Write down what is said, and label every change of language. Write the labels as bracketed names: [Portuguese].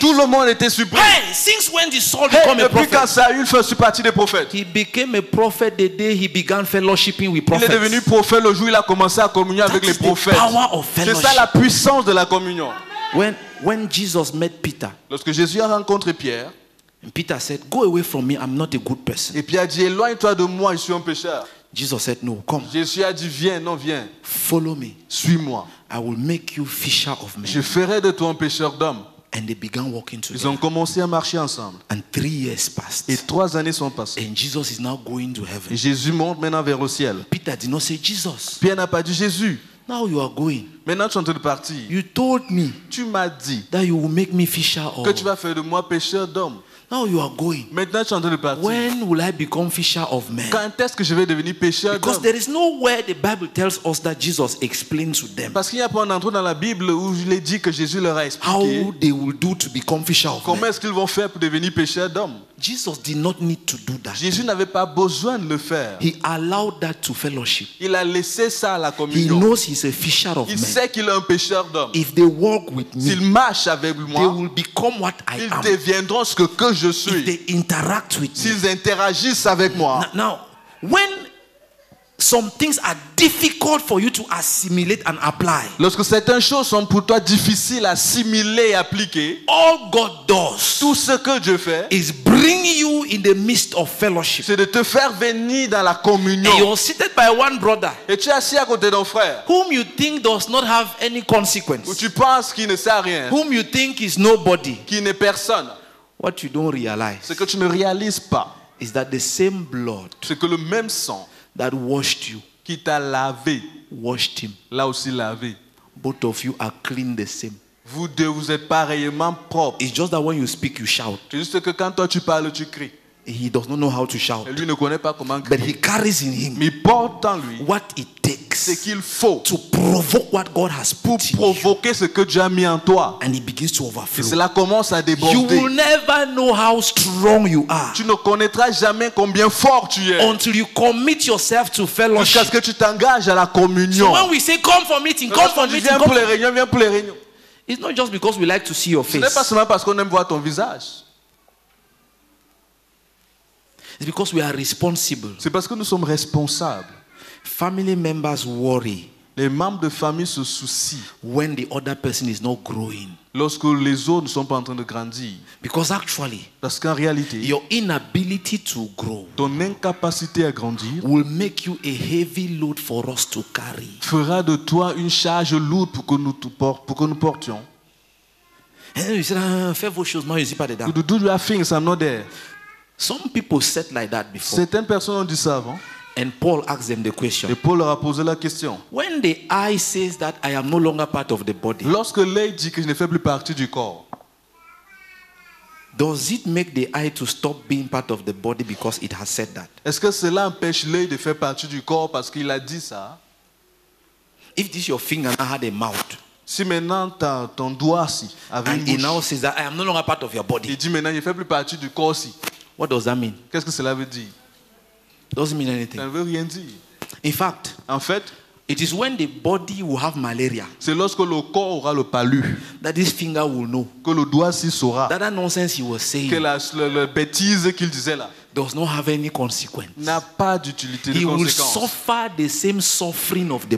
[French] tout le monde était surpris. [English] Hey, since when did Saul Hey, become a [French] depuis quand Saül fait partie des prophètes? [English] He became a prophet the day he began fellowshipping with [French] Il est devenu [English] prophets. [French] prophète le jour où il a commencé à communier avec [English] That [French] les [English] is the [French] prophètes. [English] power of [French] C'est ça [English] fellowship. [French] la puissance de la communion. [English] When Jesus met Peter, [French] Lorsque Jésus a rencontré Pierre, [English] And Peter said, go away from me, I'm not a good person. [French] Et Pierre a dit, éloigne-toi de moi, je suis un pécheur. [English] Jesus said, no, come, [French] Jésus a dit, viens, non, viens, [English] follow me. [French] suis-moi. [English] I will make you fisher of men. [French] Je ferai de toi un pécheur d'hommes. [English] And they began walking [French] Ils [English] together. [French] ont commencé à marcher ensemble. [English] And 3 years passed. [French] Et 3 années sont passées. [English] And Jesus is now going to [French] Et [English] heaven. [French] Jésus monte maintenant vers le ciel. [English] Peter did not say, Jesus, [French] Pierre n'a pas dit Jésus. [English] now you are going. [French] Maintenant tu es en train de partir. [English] You told me [French] Tu m'as dit [English] that you will make me fisher of. [French] que tu vas faire de moi pécheur d'hommes. [English] Now you are going. [French] Maintenant tu es en train de partir. [English] When will I become fisher of men? [French] Quand est-ce que je vais devenir pécheur [English] Because [French] d'hommes? [English] there is nowhere the Bible tells us that Jesus explains to them [French] Parce qu'il n'y a pas un endroit dans la Bible où il est dit que Jésus leur a expliqué [English] how they will do to become fisher of [French] comment [English] men. [French] est-ce qu'ils vont faire pour devenir pécheurs d'hommes. [English] Jesus did not need to do that. [French] Jésus n'avait pas besoin de le faire. [English] He allowed that to fellowship. [French] Il a laissé ça à la [English] He [French] communion. [English] knows he's a fisher of [French] Il [English] men. [French] sait qu'il est un pécheur d'hommes. [English] If they walk with me, [French] S'ils marchent avec [English] they [French] moi, [English] will become what I [French] ils [English] am. [French] deviendront ce que je [English] If [French] suis. [English] they interact with me. [French] S'ils interagissent avec moi. [English] Now, when some things are difficult for you to assimilate and apply, [French] Lorsque certaines choses sont pour toi difficiles à assimiler et appliquer, [English] all God does [French] tout ce que Dieu fait, [English] is bring you in the midst of fellowship. [French] c'est de te faire venir dans la [English] And [French] communion. [English] you're seated by one brother [French] Et tu es assis à côté d'un frère [English] whom you think does not have any [French] où [English] consequence, [French] tu penses qu'il ne sait à rien, [English] whom you think is nobody. [French] qu'il n'est personne. [English] What you don't realize [French] Ce que tu ne réalises pas, [English] is that the same blood [French] c'est que le même sang [English] that washed you [French] qui t'a lavé, [English] washed him. [French] l'a aussi lavé. [English] Both of you are clean the same. [French] Vous deux, vous êtes pareillement propres. [English] It's just that when you speak, you shout. [French] C'est juste que quand toi tu parles, tu cries. [English] He does not know how to shout, [French] Et lui ne connaît pas comment [English] but he carries in him [French] Mais il porte en lui [English] what it [French] ce [English] takes [French] qu'il faut [English] to provoke what God has [French] pour [English] put in you, [French] provoquer ce que Dieu a mis en toi. [English] and it begins to [French] Et [English] overflow. [French] cela commence à [English] You will [French] déborder. [English] never know how strong you are [French] Tu ne connaîtras jamais combien fort tu es [English] until you commit yourself to [French] jusqu'à [English] fellowship. [French] ce que tu t'engages à la [English] So [French] communion. [English] when we say come for meeting, come [French] Quand [English] for [French] on dit [English] meeting, [French] viens [English] come [French] pour [English] for... [French] les réunions, viens pour les réunions. [English] It's not just because we like to see your [French] Ce n'est pas [English] face. [French] seulement parce qu'on aime voir ton visage. [English] It's because we are responsible. [French] C'est parce que nous sommes responsables. [English] Family members worry [French] Les membres de famille se soucient [English] when the other person is not growing. [French] lorsque les autres ne sont pas en train de grandir. [English] Because actually, [French] Parce qu'en réalité, [English] your inability to grow [French] ton incapacité à grandir [English] will make you a heavy load for us to carry. [French] fera de toi une charge lourde pour que nous portions. [English] And then you say, [French] fais vos choses, moi je ne suis pas dedans. [English] To do your things, I'm not there. Some people said like that before. [French] Certaines personnes ont dit ça avant. [English] And Paul asked them the question. [French] Et Paul leur a posé la question. [English] When the eye says that I am no longer part of the body, [French] Lorsque l'œil dit que je ne fais plus partie du corps, [English] does it make the eye to stop being part of the body because it has said that? [French] est-ce que cela empêche l'œil de faire partie du corps parce qu'il a dit ça? [English] If this your finger now had a mouth, [French] Si maintenant ton doigt-ci avait [English] and [French] une [English] it now [French] bouche, [English] says that I am no longer part of your [French] il [English] body, [French] dit maintenant je ne fais plus partie du corps-ci. [English] what does that mean? [French] Qu'est-ce que cela veut dire? [English] Doesn't mean [French] Ça [English] anything. [French] ne veut rien dire. [English] In fact, [French] En fait, [English] it is when the body will have malaria [French] c'est lorsque le corps aura le palu [English] that this finger will know [French] que le doigt-ci saura [English] that nonsense he was [French] que [English] saying [French] la bêtise qu'il disait là [English] does not have any consequence. [French] n'a pas d'utilité, de [English] He will [French] conséquence. [English] suffer the same suffering of the